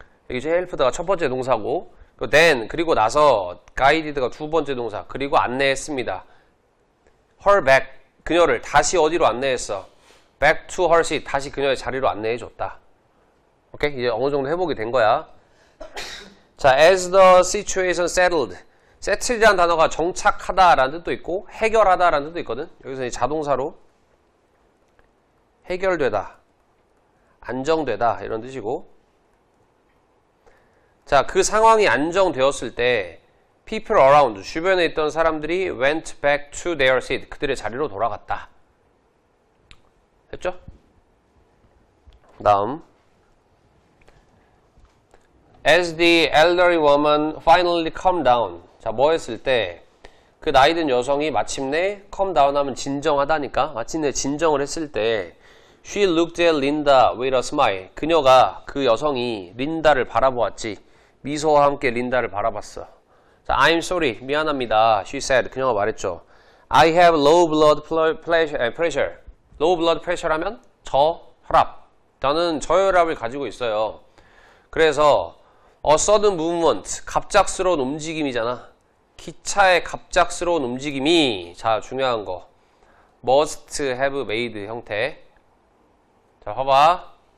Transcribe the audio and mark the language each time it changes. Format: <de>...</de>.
<ko>여기 이제 helped가 첫 번째 동사고, then 그리고 나서 guided가 두 번째 동사, 그리고 안내했습니다. her back, 그녀를 다시 어디로 안내했어?</ko> <en>back to her seat,</en> <ko>다시 그녀의 자리로 안내해줬다. 오케이? 이제 어느 정도 회복이 된 거야.</ko> <en>자, as the situation settled.</en> <ko>settled이라는 단어가 정착하다라는 뜻도 있고 해결하다라는 뜻도 있거든. 여기서 이 자동사로 해결되다, 안정되다 이런 뜻이고. 자, 그 상황이 안정되었을 때</ko> <en>people around,</en> <ko>주변에 있던 사람들이</ko> <en>went back to their seat,</en> <ko>그들의 자리로 돌아갔다. 됐죠?</ko> <en>다음, as the elderly woman finally calmed down.</en> <ko>자, 뭐 했을 때 그 나이든 여성이 마침내 calm down 하면 진정하다니까, 마침내 진정을 했을 때</ko> <en>she looked at Linda with a smile.</en> <ko>그녀가, 그 여성이 린다를 바라보았지. 미소와 함께 린다를 바라봤어. 자,</ko> <en>I'm sorry.</en> <ko>미안합니다.</ko> <en>She said.</en> <ko>그녀가 말했죠.</ko> <en>I have low blood pressure. low blood pressure 하면 저혈압.</en> <ko>저는 저혈압을 가지고 있어요. 그래서</ko> <en>a sudden movement,</en> <ko>갑작스러운 움직임이잖아. 기차의 갑작스러운 움직임이, 자, 중요한 거,</ko> <en>must have made</en> <ko>형태. 자, 봐봐.</ko>